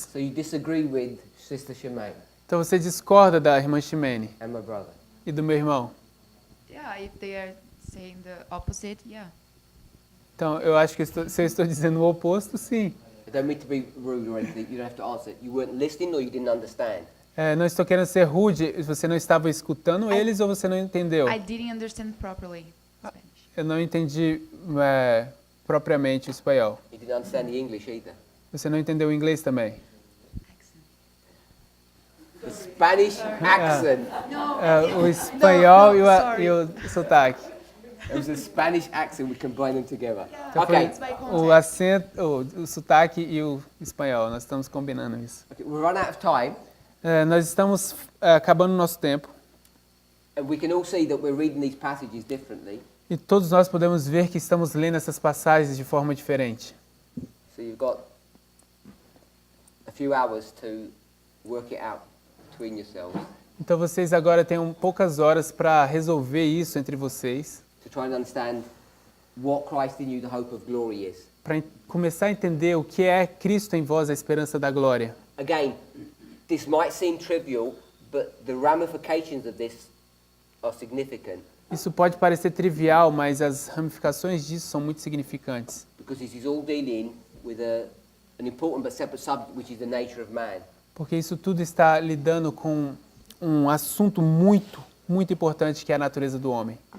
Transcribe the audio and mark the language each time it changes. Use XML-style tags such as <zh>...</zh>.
<en>So you disagree with Sister Shemaine</en> <pt>Então você discorda da irmã Ximene</pt> <en>and my brother.</en> <pt>e do meu irmão.</pt> <en>Yeah, if they are saying the opposite, yeah.</en> <pt>Então eu acho que se eu estou dizendo o oposto, sim.</pt> <en>I don't mean to be rude or anything. You don't have to answer. You weren't listening or you didn't understand.</en> <pt>Não estou querendo ser rude. Você não estava escutando eles ou você não entendeu?</pt> <en>I didn't understand properly Spanish.</en> <pt>Eu não entendi propriamente o espanhol.</pt> <en>You didn't understand the English either.</en> <pt>Você não entendeu o inglês também?</pt> <en>The Spanish accent.</en> <pt>O espanhol e o sotaque.</pt> <en>It was a Spanish accent. We combine them together.</en> <pt>Então</pt> <en>Okay.</en> <pt>o acento, o sotaque e o espanhol. Nós estamos combinando isso.</pt> <en>Okay, we're run out of time,</en> <pt>Nós estamos acabando o nosso tempo.</pt> <en>and we can all see that we're reading these passages differently.</en> <pt>E todos nós podemos ver que estamos lendo essas passagens de forma diferente.</pt> <en>So you've got a few hours to work it out between yourselves,</en> <pt>Então vocês agora têm poucas horas para resolver isso entre vocês,</pt> <en>to try and understand what Christ in you, the hope of glory, is.</en> <pt>para começar a entender o que é Cristo em vós, a esperança da glória.</pt> <en>Again, this might seem trivial, but the ramifications of this are significant,</en> <pt>Isso pode parecer trivial, mas as ramificações disso são muito significantes.</pt> <en>because this is all dealing with an important but separate subject, which is the nature of man.</en> <pt>Porque isso tudo está lidando com um assunto muito, muito importante que é a natureza do homem.</pt>